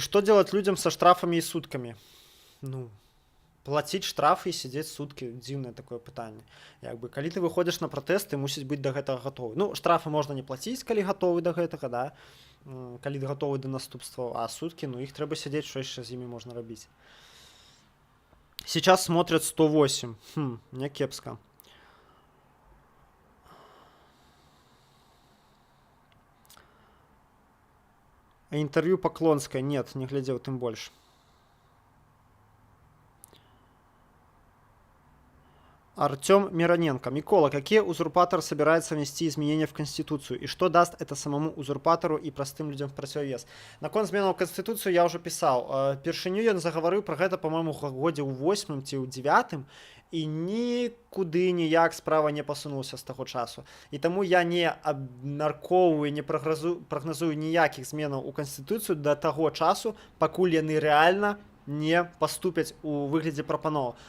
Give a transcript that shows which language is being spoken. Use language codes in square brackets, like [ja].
[ru] Что делать людям со штрафами и сутками? Ну, платить штрафы и сидеть сутки. [be] Дзіўнае такое пытанне. Якби, калі ты выходзіш на пратэсты, мусіць быць да гэтага гатовы. Ну, штрафы можна не плаціць, калі гатовы да гэтага, да? Калі гатовы да наступстваў, а суткі, ну, іх трэба сядзець, што яшчэ з імі можна рабіць. [ru] Сейчас смотрят 108. Не кепска. А интервью Поклонской нет, не глядел, тем больше. Артем Мироненко. Микола, какие узурпатор собирается внести изменения в Конституцию? И что даст это самому узурпатору и простым людям в противовес? Наконт зменаў в Конституцию я уже писал. [be] Першыню ён загаварыў про гэта, по-моему, в годзе ў 8 ці ў 9, і нікуды ніяк справа не пасунулася з таго часу. І таму я не абмяркоўваю, не прагназую ніякіх зменаў у Канстытуцыю да таго часу, пакуль яны рэальна не паступяць у выглядзе прапановаў.